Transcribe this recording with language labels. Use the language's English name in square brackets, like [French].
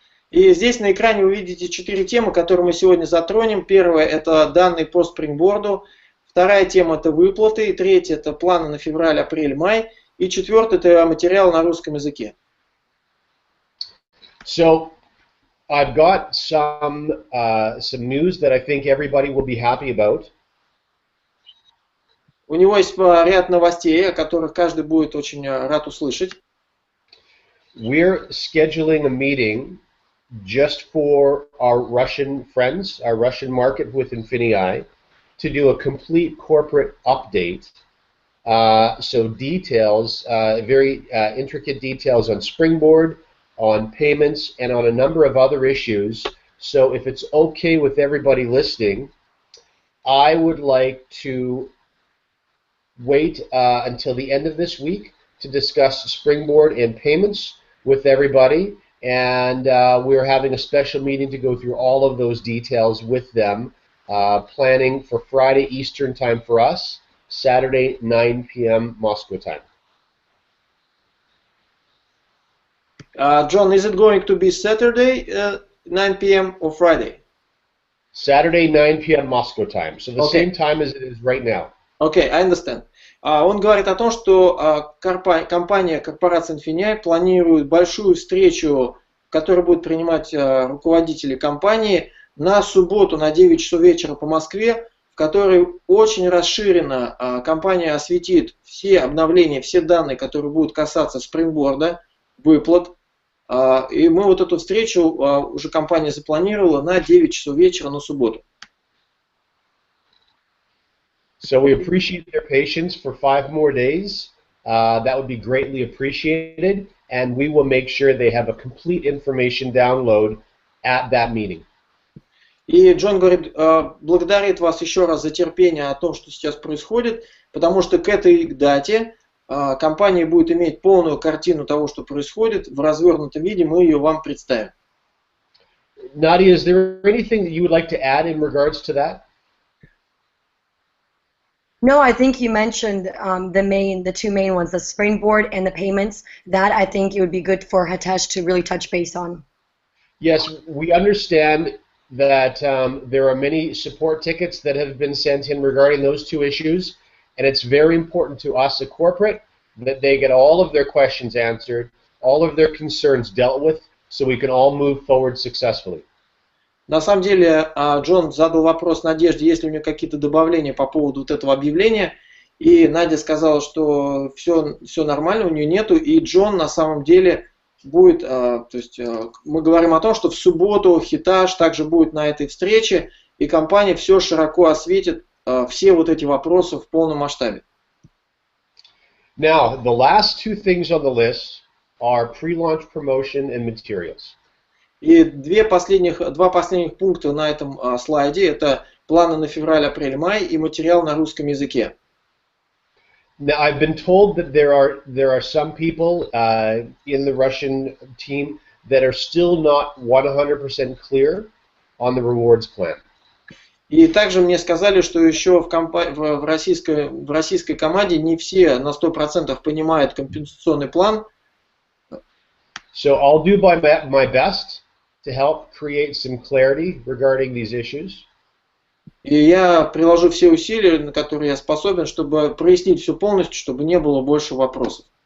[Russian] И здесь на экране вы видите 4 темы, которые мы сегодня затронем. Первая – это данные по спрингборду. Вторая тема – это выплаты. И третья – это планы на февраль, апрель, май. И четвертая – это материал на русском языке. [English] So, I've got some news that I think everybody will be happy about. [Russian] У него есть ряд новостей, о которых каждый будет очень рад услышать. [English] We're scheduling a meeting just for our Russian friends, our Russian market with INFINii, to do a complete corporate update. So details, very intricate details on Springboard, on payments, and on a number of other issues. So if it's okay with everybody listening, I would like to wait until the end of this week to discuss Springboard and payments with everybody, and we're having a special meeting to go through all of those details with them, planning for Friday Eastern time for us, Saturday 9 p.m. Moscow time. John, is it going to be Saturday 9 p.m. or Friday? Saturday 9 p.m. Moscow time, so the same time as it is right now. Okay, I understand. [Russian] Он говорит о том, что компания, корпорация INFINii планирует большую встречу, которую будут принимать руководители компании на субботу на 9 часов вечера по Москве, в которой очень расширенно компания осветит все обновления, все данные, которые будут касаться спрингборда, выплат. И мы вот эту встречу уже компания запланировала на 9 часов вечера на субботу. [English] So we appreciate their patience for 5 more days. That would be greatly appreciated, and we will make sure they have a complete information download at that meeting. [Russian] И Джон говорит, благодарит вас еще раз за терпение о том, что сейчас происходит, потому что к этой дате компания будет иметь полную картину того, что происходит. В развернутом виде мы ее вам представим. [English] Nadia, is there anything that you would like to add in regards to that? No, I think you mentioned the two main ones, the springboard and the payments. That I think it would be good for Hitesh to really touch base on. Yes, we understand that there are many support tickets that have been sent in regarding those two issues, and it's very important to us at corporate that they get all of their questions answered, all of their concerns dealt with, so we can all move forward successfully. [Russian] На самом деле, Джон задал вопрос Надежде, есть ли у нее какие-то добавления по поводу вот этого объявления, и Надя сказала, что все нормально, у нее нету, и Джон на самом деле будет, то есть мы говорим о том, что в субботу Хиташ также будет на этой встрече, и компания все широко осветит, все вот эти вопросы в полном масштабе. [English] Now, the last two things on the list are pre-launch promotion and materials. [Russian] И два последних пункта на этом слайде – это планы на февраль, апрель, май и материал на русском языке. [English] Now, I've been told that there are some people in the Russian team that are still not 100% clear on the rewards plan. [Russian] И также мне сказали, что еще в российской команде не все на 100% понимают компенсационный план. [English] So I'll do my best to help create some clarity regarding these issues. [Russian] И я приложу все усилия, на которые я способен, чтобы прояснить все полностью, чтобы не было больше вопросов.